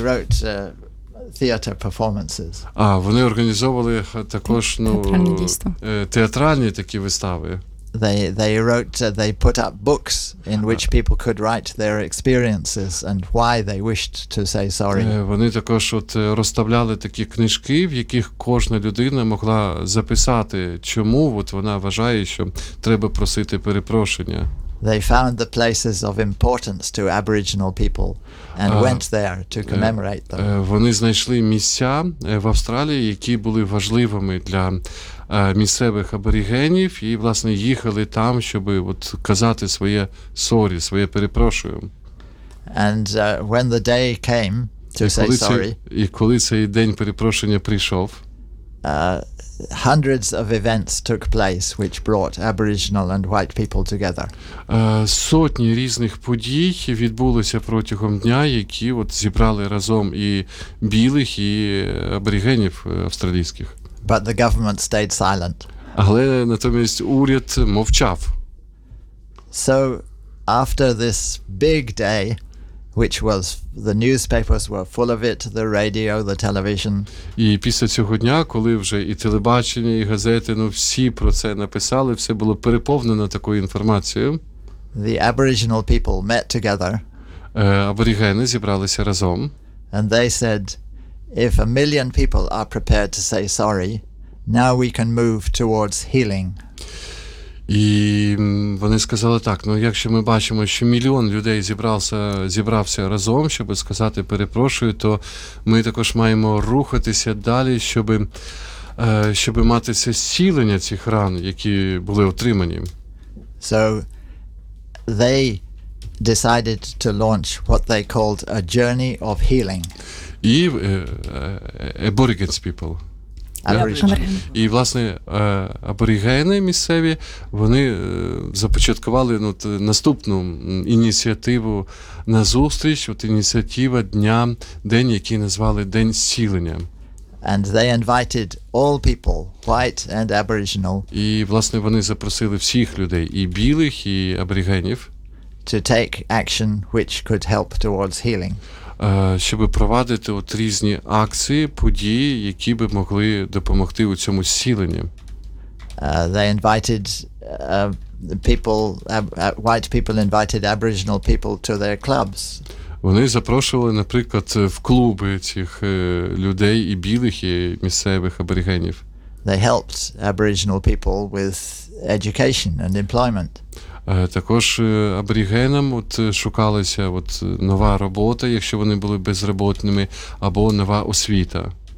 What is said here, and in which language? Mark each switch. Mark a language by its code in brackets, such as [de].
[en] wrote theater performances. [uk] А вони організовували також ну театральні такі вистави. [en] They put up books in which people could write their experiences and why they wished to say sorry. [uk] Вони також от розставляли такі книжки, в яких кожна людина могла записати, чому от вона вважає, що треба просити перепрошення. [en] They found the places of importance to Aboriginal people and went there to commemorate them. [uk] Вони знайшли місця в Австралії, які були важливими для місцевих аборигенів, і, власне, їхали там, щоб от казати своє sorry, своє перепрошую. [en] And when the day came to say sorry, [uk] і коли цей день перепрошення прийшов, [en] hundreds of events took place which brought Aboriginal and white people together. [uk] Сотні різних подій відбулося протягом дня, які от зібрали разом і білих, і аборигенів австралійських. [en] But the government stayed silent. [uk] Але натомість уряд мовчав. [en] So after this big day, which was the newspapers were full of it, the radio, the television. [uk] І після цього дня, коли вже і телебачення, і газети, ну всі про це написали, все було переповнено такою інформацією. [en] The Aboriginal people met together. [uk] Аборигени зібралися разом. [en] And they said, if 1 million people are prepared to say sorry, now we can move towards healing. [uk] І вони сказали так, ну якщо ми бачимо, що мільйон людей зібрався разом, щоб сказати перепрошую, то ми також маємо рухатися далі, щоб мати це зцілення цих ран, які були отримані. [en] So they decided to launch what they called a journey of healing. [uk] І [en] aborigines people. [uk] Аборигени. І, власне, аборигени місцеві, вони започаткували ну, наступну ініціативу на зустріч, от ініціатива дня, день, який назвали День зцілення. [en] And they invited all people, white and aboriginal. [uk] І, власне, вони запросили всіх людей, і білих, і аборигенів, [en] to take action which could help towards healing. [uk] Щоб провадити от різні акції, події, які би могли допомогти у цьому зціленні. [en] They invited people, white people invited Aboriginal people to their clubs. [uk] Вони запрошували, наприклад, в клуби цих людей і білих, і місцевих аборигенів. [en] They helped Aboriginal people with education and employment. [uk] Також аборигенам от шукалася от нова робота, якщо вони були безробітними, або нова освіта.